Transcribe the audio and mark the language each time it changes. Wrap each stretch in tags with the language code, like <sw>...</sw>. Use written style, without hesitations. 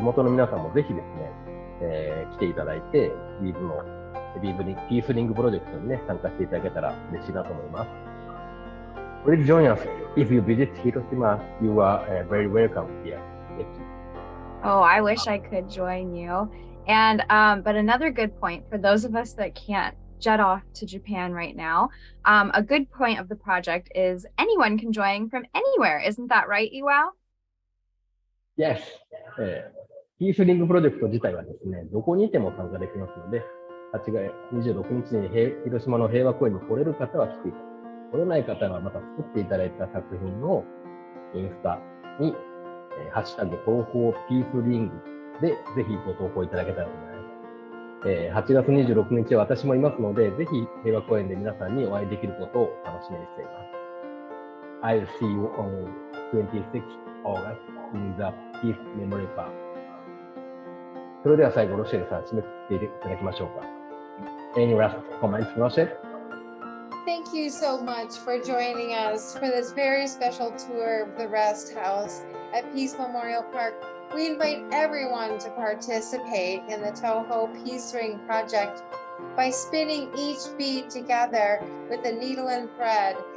<ja>地元の皆さんもぜひですね、来ていただいて、ピースリングプロジェクトにね、参加していただけたら嬉しいなと思います。</ja> <en>Please join us. If you visit Hiroshima, you are very welcome here. Thank you. Oh, I wish I could join you. And but another good point for those of us that can't jet off to Japan right now, a good point of the project is anyone can join from anywhere. Isn't that right, Iwao? Yes.</en> <ja>ピースリングプロジェクト自体はですね、どこにいても参加できますので、8月26日に広島の平和公園に来れる方は来ていただき、来れない方はまた作っていただいた作品をインスタに、ハッシュタグ東方ピースリングでぜひご投稿いただけたらと思います。8月26日は私もいますので、ぜひ平和公園で皆さんにお会いできることを楽しみにしています。</ja> <en>I'll see you on 26th August in the Peace Memory Park.</en> <ja>それでは最後、ロシェルさん、締めくくっていただきましょうか。</ja> <en>Any last comments, Rochelle? Thank you so much for joining us for this very special tour of the Rest House at Peace Memorial Park. We invite everyone to participate in the TOHO Peace Ring project by spinning each bead together with a needle and thread.</en>